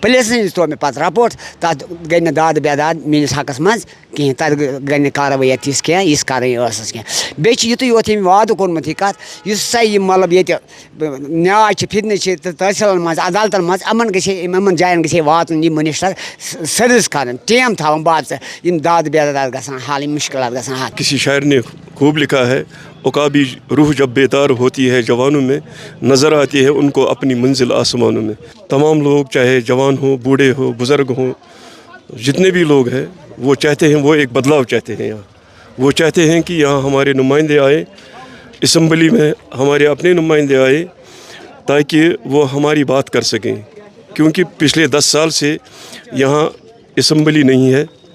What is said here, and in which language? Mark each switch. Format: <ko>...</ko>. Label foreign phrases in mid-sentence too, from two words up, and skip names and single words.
<ks>پُلیٖسَن نِش ترٛوو مےٚ پتہٕ رپورٹ تتھ گٔے نہٕ داد بےداد میٲنِس حقس منٛز کِہیٖنۍ تتھ گٔے نہٕ کاروٲیی تِژھ کینٛہہ یِژھ کَرٕنۍ ٲسٕس کینٛہہ. بیٚیہِ چھِ یُتُے یوت ییٚمۍ وعدٕ کوٚرمُت یہِ کَتھ یُس سا یہِ مطلب ییٚتہِ نیاے چھِ فِدنہٕ چھِ تحصیٖلن منٛز عدالتن منٛز یِمن جاین گژھِ ہے واتُن یہِ مٔنِسٹر سٔروِس کَرٕنۍ ٹیم تھاوُن باضٲبطہٕ یِم داد بےداد گژھان حل یِم مُشکلات گژھان حل.</ks> <ur>کسی شاعر نے خوب لکھا ہے عقابی روح جب بیدار ہوتی ہے جوانوں میں نظر آتی ہے ان کو اپنی منزل آسمانوں میں. تمام لوگ چاہے جوان ہوں بوڑھے ہوں بزرگ ہوں جتنے بھی لوگ ہیں وہ چاہتے ہیں وہ ایک بدلاؤ چاہتے ہیں. یہاں وہ چاہتے ہیں کہ یہاں ہمارے نمائندے آئے اسمبلی میں ہمارے اپنے نمائندے آئے تاکہ وہ ہماری بات کر سکیں کیونکہ پچھلے 10 سال سے یہاں اسمبلی نہیں ہے.</ur>